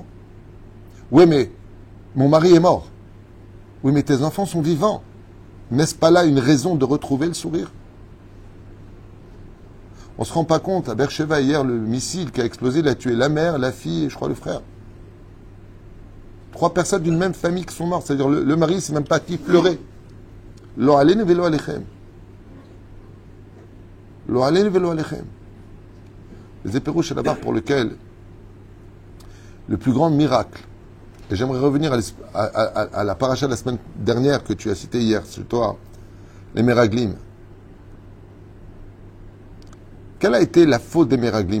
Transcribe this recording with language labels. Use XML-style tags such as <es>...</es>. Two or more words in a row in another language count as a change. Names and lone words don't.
<fr>Oui, mais mon mari est mort. Oui, mais tes enfants sont vivants. N'est-ce pas là une raison de retrouver le sourire? On ne se rend pas compte, à Beersheba hier, le missile qui a explosé, il a tué la mère, la fille et je crois le frère. 3 personnes d'une même famille qui sont mortes. C'est-à-dire le mari, ne sait même pas qui pleurer.</fr> <he>לא עלינו ולא עליכם. לא עלינו ולא עליכם.</he> <fr>Les éperouches là-bas pour lequel le plus grand miracle, et j'aimerais revenir à la paracha de la semaine dernière que tu as citée hier, sur toi, les Meraglim. Quelle a été la faute des Meraglim?</fr>